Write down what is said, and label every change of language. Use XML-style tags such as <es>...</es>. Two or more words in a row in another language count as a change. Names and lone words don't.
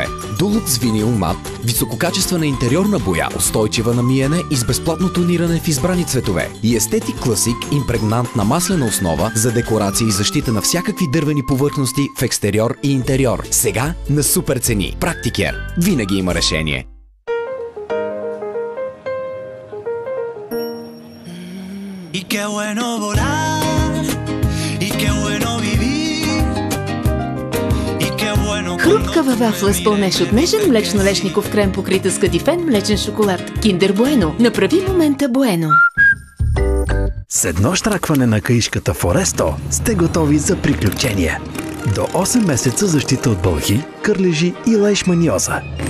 <bg>Дулукс винил мат, висококачествена интериорна боя, устойчива на миене и с безплатно тониране в избрани цветове. И Естетик Класик, импрегнант на маслена основа за декорация и защита на всякакви дървени повърхности в екстериор и интериор. Сега на супер цени. Практикер. Винаги има решение.</bg> <es>Y qué bueno volar, y qué bueno vivir, y qué bueno...</es> <bg>Хрупкава вафла с пълнеж от нежен млечно-лешников крем, покрита с кадифен млечен шоколад. Киндер Bueno. Направи момента Bueno. С едно щракване на каишката Форесто сте готови за приключение. До 8 месеца защита от бълхи, кърлежи и лайшманиоза.</bg>